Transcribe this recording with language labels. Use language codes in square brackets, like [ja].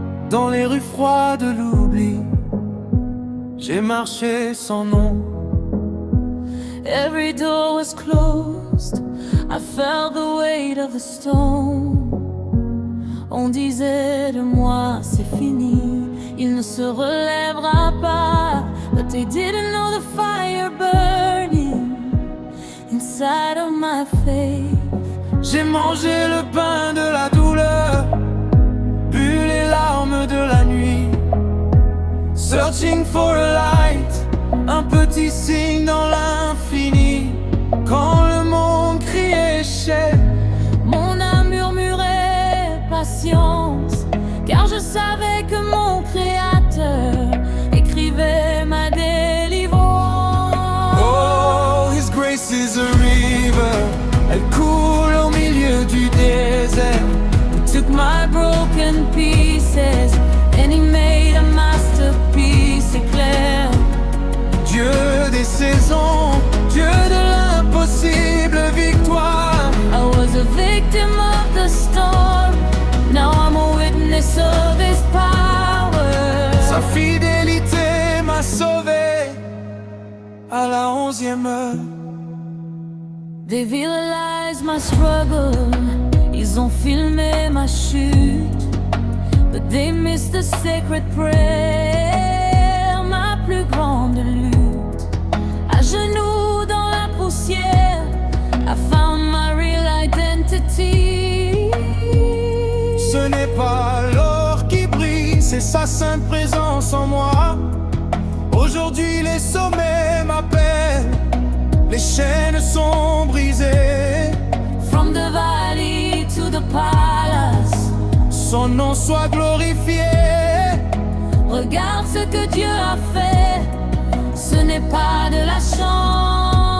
[fr] Dans les rues froides de l'oubli, j'ai marché sans nom. [en] Every door was closed, I felt the weight of the stone. [fr] On disait de moi c'est fini, il ne se relèvera pas. [en] But they didn't know the fire burning inside of my faith. [fr] J'ai mangé le pain de la douleur, bu les larmes de la nuit, [en] searching for a light, [fr] un petit signe dans l'infini. Quand le monde criait chef, Mon âme murmurait patience, car je savais que mon Créateur écrivait ma délivrance. [en] oh, His grace is a river, [fr] elle coule au milieu du désert. [en] He took my broken pieces and he made a masterpiece éclair. [fr] Dieu des saisons, Dieu de l'impossible victoire. [en] I was a victim of the storm, now I'm a witness of his power. [fr] Sa fidélité m'a sauvé à la 11e heure. [en] They've realized my struggle, [fr] ils ont filmé ma chute, [en] but they missed the sacred prayer, [fr] ma plus grande lutte. À genoux dans la poussière, [en] I found my real identity. [fr] Ce n'est pas l'or qui brille, c'est sa sainte présence en moi. Aujourd'hui les sommets m'appellent, les chaînes sont brisées. [en] From the valley to the palace, [fr] Son nom soit glorifié. regarde ce que Dieu a fait, ce n'est pas de la chance.